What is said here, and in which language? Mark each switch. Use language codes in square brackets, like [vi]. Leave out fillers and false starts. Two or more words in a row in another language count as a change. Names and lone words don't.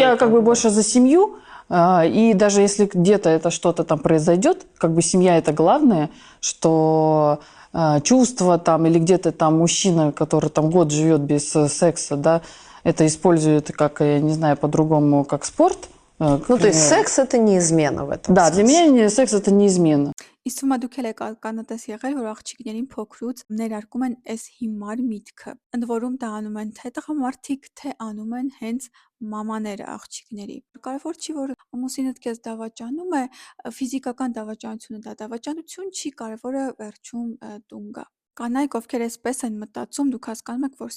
[ru] я как бы больше за семью, и даже если где-то это что-то там произойдет, как бы семья это главное, что чувства там или где-то там мужчина, который там год живет без секса, да, это использует как, я не знаю, по-другому, как спорт. Ну, то есть секс это не измена в этом Да, для смысле. меня секс это не измена. [hy] Իսկ թվում է դուք էլ եք կանատես եղել, որ աղջիկներին փոքրուց ներարկում են այս հիմար միտքը։ Ընդ որում դա անում են թե տղամարդիկ, թե անում են հենց մամաները աղջիկների։ Կարևոր չի, որ ամուսինդ քեզ դավաճանում է, ֆիզիկական դավաճանությունը դա դավաճանություն չի, կարևորը վերջում տուն գա։ Կանայք, ովքեր այսպես են մտածում, դուք հասկանում եք, որ